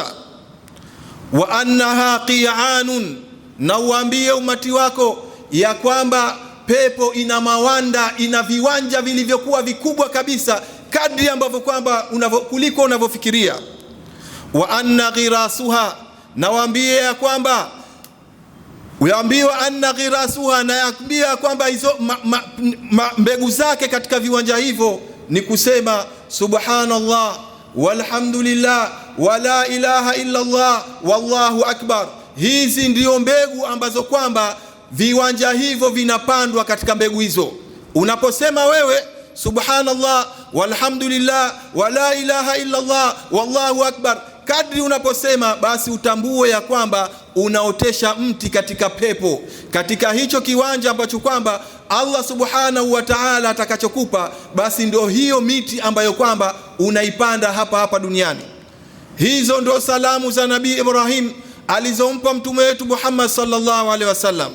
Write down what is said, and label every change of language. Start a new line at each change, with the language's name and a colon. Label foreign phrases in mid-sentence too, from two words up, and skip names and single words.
Arabic: وأنها قيعان,
Swahili: na uambie umati wako ya kwamba pepo ina mawanda, ina viwanja vilivyokuwa vikubwa kabisa kadri ambavyo kwamba kuliko unavyofikiria.
Arabic: وأن غراسها,
Swahili: na waambie ya kwamba uambiwa
Arabic: أن غراسها,
Swahili: na yaambia kwamba hizo mbegu zake katika viwanja hivyo ni kusema
Arabic: سبحان الله والحمد لله ولا إله إلا الله والله أكبر.
Swahili: Hizi ndio mbegu ambazo kwamba viwanja hivyo vinapandwa katika mbegu hizo. Unaposema wewe
Arabic: سبحان الله والحمد لله ولا إله إلا الله والله أكبر,
Swahili: kadri unaposema basi utambue ya kwamba unaotesha mti katika pepo, katika hicho kiwanja ambacho kwamba Allah
Arabic: سبحانه وتعالى
Swahili: atakachokupa, basi ndio hiyo miti ambayo kwamba unaipanda hapa hapa duniani. Hizo ndio salamu za Nabii Ibrahim alizompa mtume wetu Muhammad
Arabic: صلى الله عليه وسلم.